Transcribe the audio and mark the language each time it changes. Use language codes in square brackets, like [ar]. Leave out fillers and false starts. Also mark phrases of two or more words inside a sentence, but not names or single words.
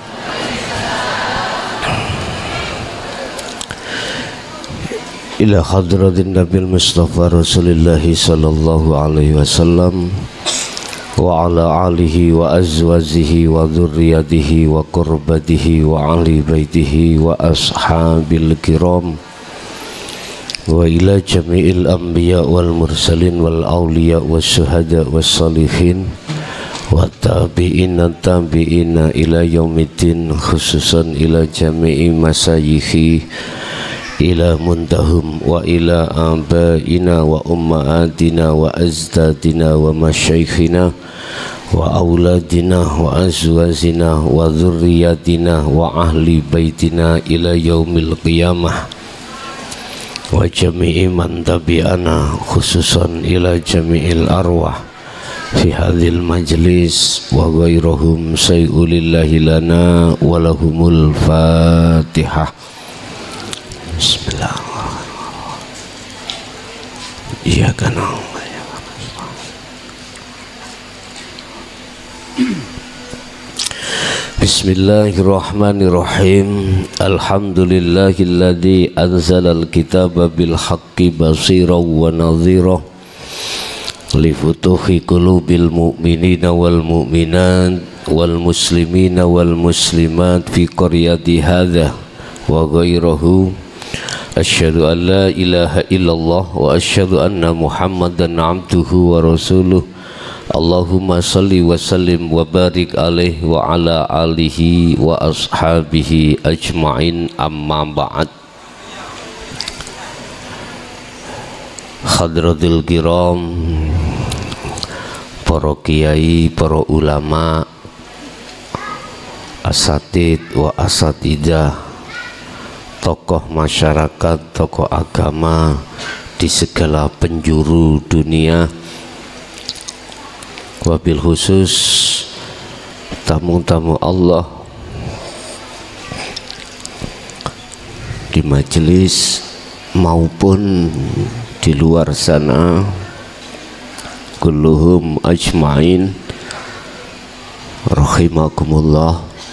[ar] إلى حضرة النبي المصطفى رسول الله صلى الله عليه وسلم وعلى آله وأزواجه وذريته وقرابته وأهل بيته و أصحاب الكرام وإلى جميع الأنبياء والمرسلين والأولياء والشهداء والصالحين وتابعين تابعين إلى يوم الدين خصوصا إلى جميع مشايخي إلى منتهاهم وإلى آبائنا وأمهاتنا وأجدادنا ومشايخنا وأولادنا وأزواجنا وذرياتنا وأهل بيتنا إلى يوم القيامة وجميع من تبعنا خصوصا إلى جميع الأرواح في هذا المجلس وغيرهم شيء لله لنا ولهم الفاتحة. Bismillahirrahmanirrahim. إياك نعبد وإياك نستعين. Bismillahirrahmanirrahim. الحمد لله الذي أنزل الكتاب بالحق بشيرا ونذيرا لفتوح قلوب المؤمنين والمؤمنات والمسلمين والمسلمات في قرية هذا وغيره. أشهد أن لا إله إلا الله وأشهد أن محمدا عبده ورسوله. اللهم صل وسلم وبارك عليه وعلى آله وأصحابه أجمعين أما بعد. حضرات الكرام, [id] para kiai, para ulama, [ar] أساتذ وأساتذة, [id] tokoh masyarakat, tokoh agama di segala penjuru dunia, [ar] وبالخصوص [id] tamu-tamu Allah di majelis maupun di luar sana, [ar] كلهم أجمعين رحمكم الله.